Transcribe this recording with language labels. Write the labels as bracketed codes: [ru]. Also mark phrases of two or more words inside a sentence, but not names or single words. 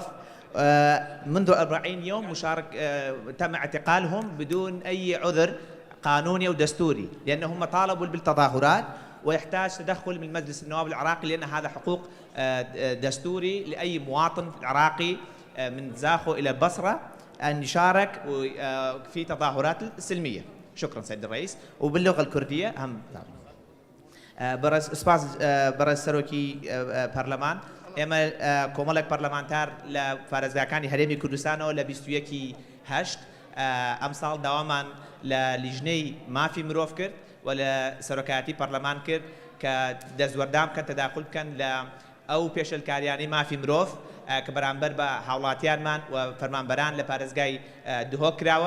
[ar] منذ 40 يوم تم اعتقالهم بدون أي عذر قانوني أو دستوري، لأنهم طالبوا بالتظاهرات، ويحتاج تدخل من مجلس النواب العراقي، لأن هذا حقوق دستوري لأي مواطن عراقي من زاخو إلى البصرة أن يشارك في تظاهرات سلمية. شكرا سيد الرئيس. وباللغة الكردية [ckb] هم برز سروكي برلمان اما كومالك برلمانتار لفارزگاکانی هەرێمی کوردستانەوە لە 21/8 ئەمساڵ داوامان لە لیژنەی مافی مرۆڤ کرد و لە سەرۆکایەتی پەرلەمان کرد کە دەستوەردام بکەن تەداخل بکەن لە ئەو پێشەلکاریانەی مافی مرۆڤ کە بەرامبەر بە هاوڵاتیانمان و فەرمانبەران لە پارێزگای دهۆک کراوە.